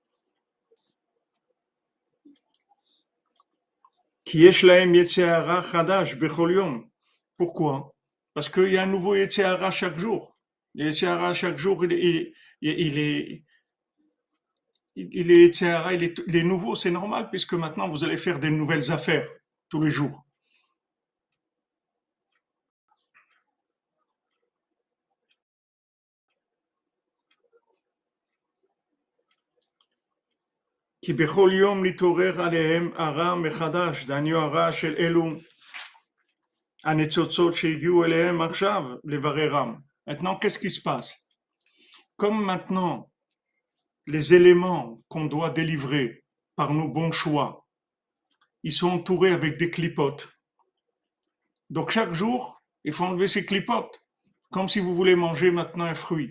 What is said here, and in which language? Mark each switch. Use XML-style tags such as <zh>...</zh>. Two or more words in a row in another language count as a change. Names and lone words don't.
<fr>Pourquoi? Parce qu'il y a un nouveau Yetzirah chaque jour. Le Yetzirah chaque jour, il est, il est nouveau, c'est normal, puisque maintenant vous allez faire des nouvelles affaires tous les jours.</fr> <he>כי בכל יום נתעורר עליהם הרע מחדש, דהיינו הרע של אלו הניצוצות שהגיעו אליהם עכשיו לבררם.</he> <fr>Maintenant, qu'est-ce qui se passe? Comme maintenant, les éléments qu'on doit délivrer par nos bons choix, ils sont entourés avec des clipotes. Donc chaque jour, il faut enlever ces clipotes, comme si vous voulez manger maintenant un fruit.</fr>